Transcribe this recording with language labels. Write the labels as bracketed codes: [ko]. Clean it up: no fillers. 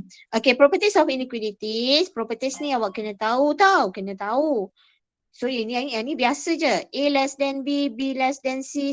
[en] Okay, properties of inequalities. [ms] Properties ni awak kena tahu kena tahu. So yang ni biasa je. [en] A less than B, B less than C.